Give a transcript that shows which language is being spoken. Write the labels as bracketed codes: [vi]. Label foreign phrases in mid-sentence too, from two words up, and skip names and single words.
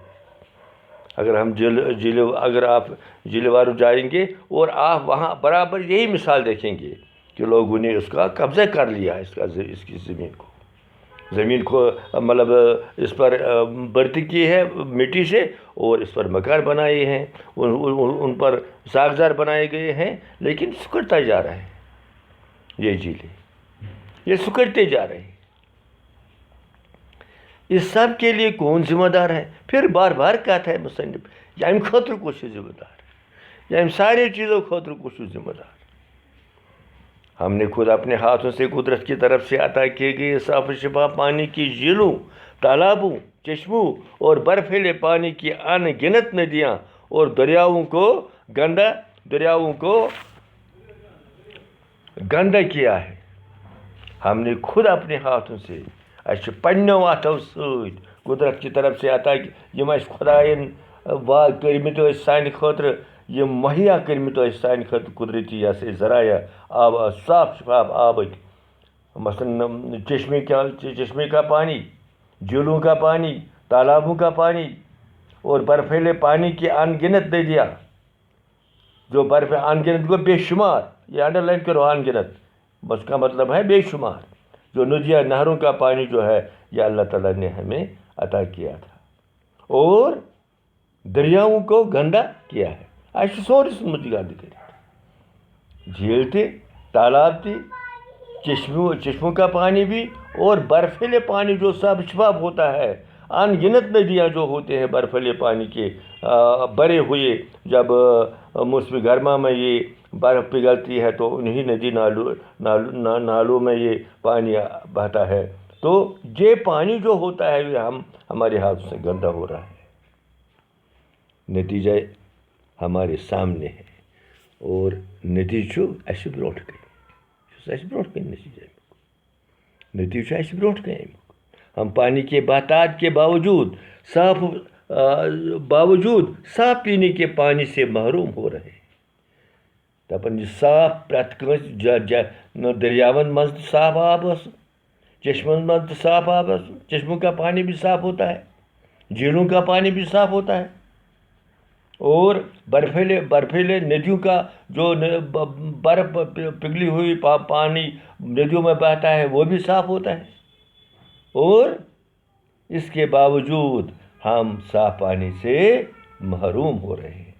[ur] اگر آپ جھیل والو جائیں گے اور آپ وہاں برابر یہی مثال دیکھیں گے کہ لوگوں نے اس کا قبضہ کر لیا، اس کی زمین کو مطلب اس پر بھرتی کی ہے مٹی سے، اور اس پر مکان بنائے ہیں، ان پر ساگزار بنائے گئے ہیں، لیکن سکڑتا جا رہا ہے۔ یہ جھیلیں یہ سکڑتے جا رہے ہیں۔ اس سب کے لیے کون ذمہ دار ہے؟ پھر بار کہتا ہے مصنف [ks] یمہِ خٲطرٕ کُس چھُ ذمہ دار، یمہِ سارے چیزوں خٲطرٕ کُس چھُ ذمہ دار۔ [ur] ہم نے خود اپنے ہاتھوں سے قدرت کی طرف سے عطا کیے گئے صاف و شفاف پانی کی جھیلوں، تالابوں، چشموں اور برفیلے پانی کی ان گنت ندیاں اور دریاؤں کو گندا کیا ہے۔ ہم نے خود اپنے ہاتھوں سے [ks] پننیو اتھو سۭتۍ [ur] قدرت کی طرف سے عطا [ks] یم خدائن کرمٕتۍ سانہِ خٲطرٕ، یم مہیا کرمٕتۍ سانہِ خٲطرٕ قدرتی ذرائع آب، صاف شفاف آبٕکۍ، [ur] مثلاً چشمے کا پانی، جھیلوں کا پانی، تالابوں کا پانی اور برفیلے پانی کی ان گنت ندیاں، جو برف ان گنت کو بے شمار، یہ انڈر لائن کرو، ان گنت اس کا مطلب ہے بے شمار، جو ندیاں نہروں کا پانی جو ہے یہ اللہ تعالیٰ نے ہمیں عطا کیا تھا، اور دریاؤں کو گندا کیا ہے۔ [ks] اَسہِ چھُ سورُے ژھُنمُت یہِ گنٛدٕ کٔرِتھ، جھیل تہِ، تالاب تہِ، [ur] چشموں کا پانی بھی، اور برفیلے پانی جو صاف شفاف ہوتا ہے، ان گنت ندیاں جو ہوتے ہیں برفیلے پانی کے بھرے ہوئے، جب موسم گرما میں یہ برف پگھلتی ہے تو انہی ندی نالوں میں یہ پانی بہتا ہے، تو یہ پانی جو ہوتا ہے یہ ہمارے ہاتھوں سے گندا ہو رہا ہے۔ نتیجہ ہمارے سامنے ہے، اور [ks] نتیجہ اَسہِ برونٛٹھ کَنہِ نتیجہ اَسہِ برونٛٹھ کَنہِ امیُک۔ [ur] ہم پانی کے بہتات کے باوجود صاف پینے کے پانی سے محروم ہو رہے ہیں۔ [ks] دپان یہ صاف پرٛٮ۪تھ کٲنٛسہِ دریاون منٛز تہِ صاف آب آسُن، چشمن منٛز تہِ صاف آب آسُن، [ur] چشموں کا پانی بھی صاف ہوتا ہے، جھیلوں کا پانی بھی صاف ہوتا ہے، اور برفیلے ندیوں کا جو برف پگھلی ہوئی پانی ندیوں میں بہتا ہے وہ بھی صاف ہوتا ہے. اور اس کے باوجود ہم صاف پانی سے محروم ہو رہے ہیں.